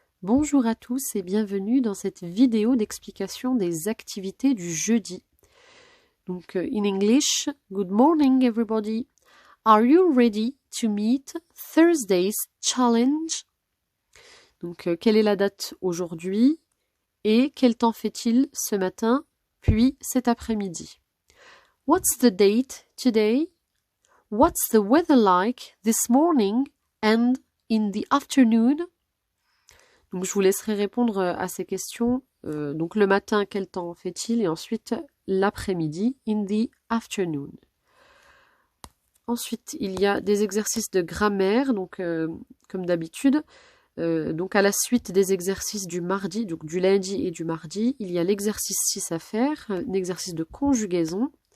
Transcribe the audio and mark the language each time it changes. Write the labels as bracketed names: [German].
[French] Bonjour à tous et bienvenue dans cette vidéo d'explication des activités du jeudi. [English] Donc, in English, good morning everybody. Are you ready to meet Thursday's challenge? [French] Donc, quelle est la date aujourd'hui et quel temps fait-il ce matin puis cet après-midi? [English] What's the date today? What's the weather like this morning and in the afternoon? [French] Donc, je vous laisserai répondre à ces questions. Donc, le matin, quel temps fait-il? Et ensuite, l'après-midi, [English] in the afternoon. [French] Ensuite, il y a des exercices de grammaire, donc comme d'habitude. Donc, à la suite des exercices du mardi, donc du lundi et du mardi, il y a l'exercice 6 à faire, un exercice de conjugaison.